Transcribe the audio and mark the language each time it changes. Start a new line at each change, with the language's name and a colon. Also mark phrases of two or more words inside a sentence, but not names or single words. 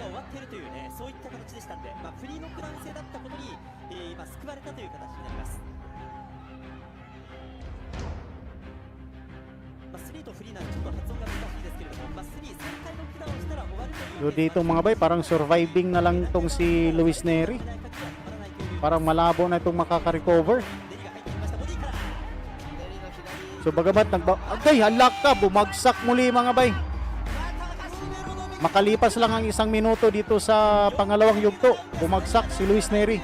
Japanese: っているというね、そういった形でしたんで、フリーノックダウン制だったことに、今救われたという形になります。スリーとフリーなんでちょっと発音が難しいですけれども、スリー3回ノックダウンしたら終わるという。
Filipino: So dito mga bay, parang surviving na lang tong si Luis Neri. Parang malabo na itong makaka-recover. So bagamat agay, halak ka, bumagsak muli mga bay. Makalipas lang ang 1 minuto dito sa pangalawang yugto, bumagsak si Luis Neri.